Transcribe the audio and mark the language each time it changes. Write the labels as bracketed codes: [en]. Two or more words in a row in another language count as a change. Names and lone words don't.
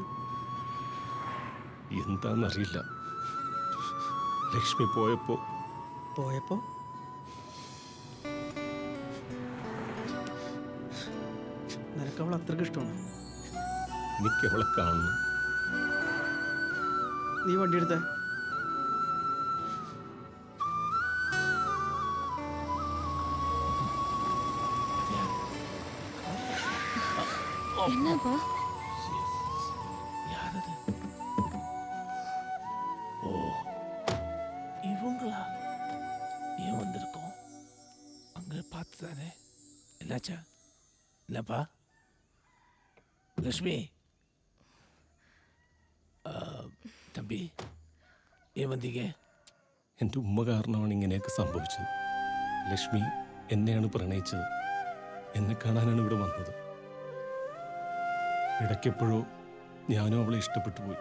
[ml] എന്താന്നറിയില്ല. ലക്ഷ്മി പോയപ്പോ നിനക്ക് അവൾ അത്രയ്ക്ക് ഇഷ്ടമാണ്? എനിക്ക് അവളെ കാണണം. നീ വണ്ടി എടുത്തേ. [ta] என்னப்பா? யாரது? ஓ, இவங்களா? ஏன் வந்திருக்கோம்? அங்க பார்த்து தானே. என்னாச்சா? என்னப்பா? லக்ஷ்மி, தம்பி, ஏன் வந்தீங்க? [ml] എൻ്റെ ഉമ്മ കാരണമാണ് ഇങ്ങനെയൊക്കെ സംഭവിച്ചത്. ലക്ഷ്മി എന്നെയാണ് പ്രണയിച്ചത്. എന്നെ കാണാനാണ് ഇവിടെ വന്നത്. ഇടയ്ക്കെപ്പോഴോ ഞാനും അവളെ ഇഷ്ടപ്പെട്ടു പോയി.